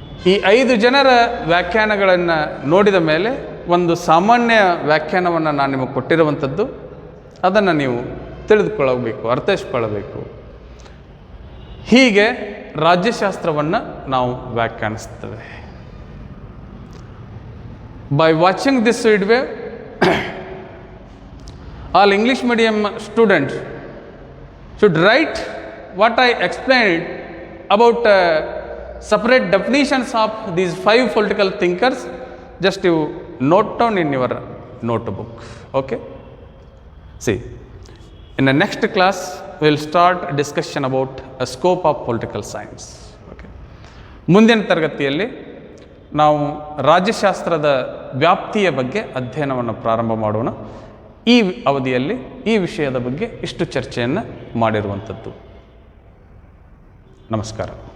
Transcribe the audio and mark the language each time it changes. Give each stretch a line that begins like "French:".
Kannada: ಈ 5 ಜನರ ವ್ಯಾಖ್ಯಾನಗಳನ್ನು ನೋಡಿದ ಮೇಲೆ ಒಂದು ಸಾಮಾನ್ಯ ವ್ಯಾಖ್ಯಾನವನ್ನು ನಾನು ನಿಮಗೆ ಕೊಟ್ಟಿರುವಂಥದ್ದು, ಅದನ್ನು ನೀವು ತಿಳಿದುಕೊಳ್ಳಬೇಕು, ಅರ್ಥೈಸ್ಕೊಳ್ಳಬೇಕು. ಹೀಗೆ ರಾಜ್ಯಶಾಸ್ತ್ರವನ್ನು ನಾವು ವ್ಯಾಖ್ಯಾನಿಸ್ತೇವೆ.
English: By watching this video, all English medium students should write what I explained about separate definitions of these 5 political thinkers. Just you note down in your notebook. Okay? See, in the next class, we will start a discussion about a scope of political science. Okay?
Kannada: ಮುಂದಿನ ತರಗತಿಯಲ್ಲಿ ನಾವು ರಾಜ್ಯಶಾಸ್ತ್ರದ ವ್ಯಾಪ್ತಿಯ ಬಗ್ಗೆ ಅಧ್ಯಯನವನ್ನು ಪ್ರಾರಂಭ ಮಾಡೋಣ. ಈ ಅವಧಿಯಲ್ಲಿ ಈ ವಿಷಯದ ಬಗ್ಗೆ ಇಷ್ಟು ಚರ್ಚೆಯನ್ನು ಮಾಡಿರುವಂಥದ್ದು. ನಮಸ್ಕಾರ.